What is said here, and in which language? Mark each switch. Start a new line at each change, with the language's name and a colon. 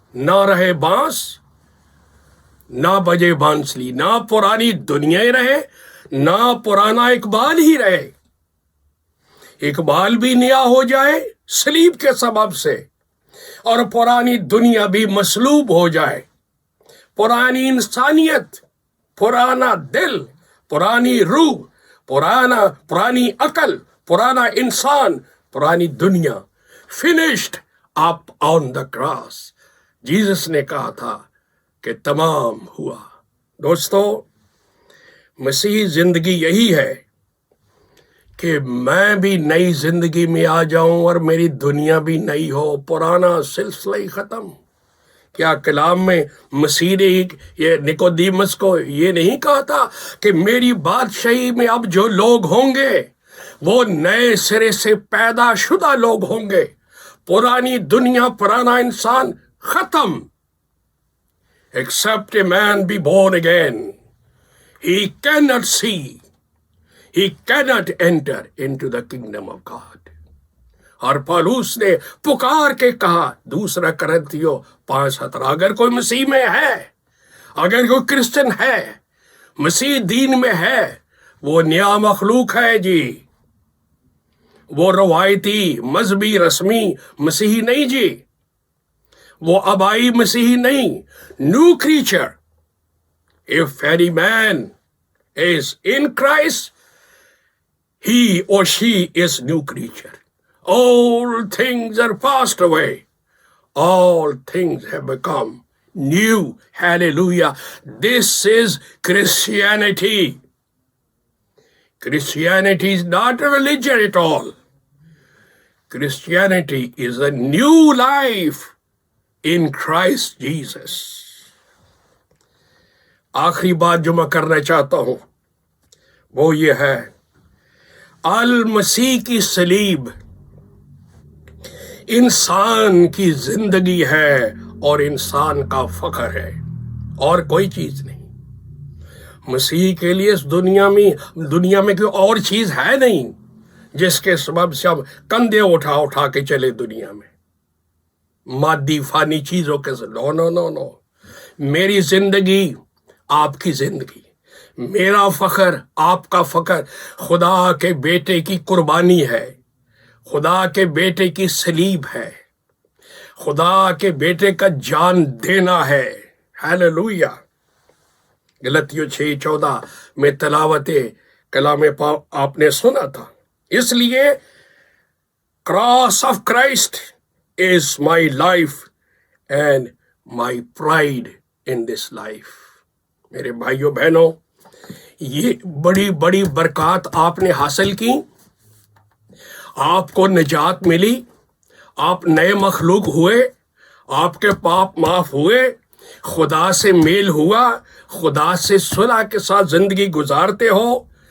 Urdu: نہ رہے بانس، نہ بجے بانسلی، نہ پرانی دنیا ہی رہے، نہ پرانا اقبال ہی رہے. اقبال بھی نیا ہو جائے صلیب کے سبب سے، اور پرانی دنیا بھی مصلوب ہو جائے. پرانی انسانیت، پرانا دل، پرانی روح، پرانی عقل، پرانا انسان، پرانی دنیا
English: Finished up on the cross.
Urdu: Jesus نے کہا تھا کہ تمام ہوا. دوستو، مسیح زندگی یہی ہے کہ میں بھی نئی زندگی میں آ جاؤں اور میری دنیا بھی نئی ہو، پرانا سلسلہ ہی ختم. کیا کلام میں مسیح نے یہ نکودیمس کو یہ نہیں کہا تھا کہ میری بادشاہی میں اب جو لوگ ہوں گے وہ نئے سرے سے پیدا شدہ لوگ ہوں گے، پرانی دنیا، پرانا انسان ختم.
English: Except a man be born again, he cannot see, he cannot enter into the kingdom of God.
Urdu: اور پالوس نے پکار کے کہا، 2 کرنتھیوں 5:17، اگر کوئی مسیح میں ہے، اگر کوئی کرسچن ہے، مسیح دین میں ہے، وہ نیا مخلوق ہے جی. وہ روایتی مذہبی رسمی مسیحی نہیں جی، وہ آبائی مسیحی نہیں.
English: New creature. If any man is in Christ, he or she is new creature. All things are passed away. All things have become new. Hallelujah. This is Christianity. Christianity is not a religion at all. Christianity is a new life in Christ Jesus.
Urdu: آخری بات جو میں کرنا چاہتا ہوں وہ یہ ہے، المسیح کی صلیب انسان کی زندگی ہے اور انسان کا فخر ہے، اور کوئی چیز نہیں. مسیح کے لیے اس دنیا میں کوئی اور چیز ہے نہیں جس کے سبب سے ہم کندھے اٹھا کے چلے دنیا میں مادی فانی چیزوں کے ساتھ.
English: No no no no.
Urdu: میری زندگی آپ کی زندگی، میرا فخر آپ کا فخر خدا کے بیٹے کی قربانی ہے، خدا کے بیٹے کی صلیب ہے، خدا کے بیٹے کا جان دینا ہے. ہیلیلویا. غلطیوں 6:14 میں تلاوت کلام پاک آپ نے سنا تھا. اس لیے
English: Cross of Christ is my life and my pride in this life.
Urdu: میرے بھائیوں بہنوں، یہ بڑی بڑی برکات آپ نے حاصل کی، آپ کو نجات ملی، آپ نئے مخلوق ہوئے، آپ کے پاپ معاف ہوئے، خدا سے میل ہوا، خدا سے صلح کے ساتھ زندگی گزارتے ہو.